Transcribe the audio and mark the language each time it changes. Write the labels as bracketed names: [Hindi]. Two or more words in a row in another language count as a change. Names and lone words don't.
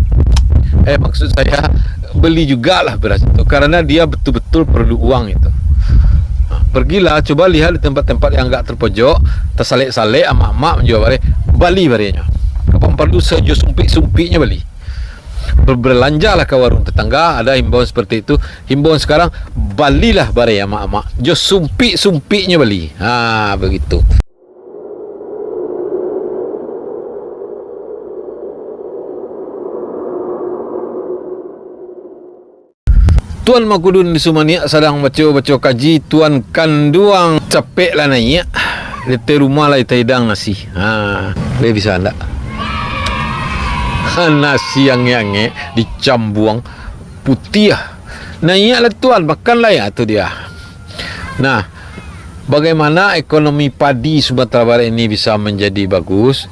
[Indonesian] Maksud saya, beli jugalah beras itu, karena dia betul-betul perlu uang itu. Pergilah, coba lihat di tempat-tempat yang enggak terpojok, tersalek-salek emak-emak menjual bare, beli barenya. Kapan perlu sejo sumpik-sumpiknya beli. Berbelanjalah ke warung tetangga, ada himbauan seperti itu. Himbauan sekarang, [Minangkabau] balilah bare emak-emak, jo sumpik-sumpiknya beli. [Indonesian] Begitu. [Minangkabau] Tuan Makudun di Sumania sedang baca kaji, tuan kanduang capek lah naik. Di rumah lah hidang nasi. [Indonesian] Boleh bisa anda? [Minangkabau] Nasi yang dicambuang putih. Naik lah tuan, makan lah ya tu dia. [Indonesian] Nah, bagaimana ekonomi padi Sumatera Barat ini bisa menjadi bagus?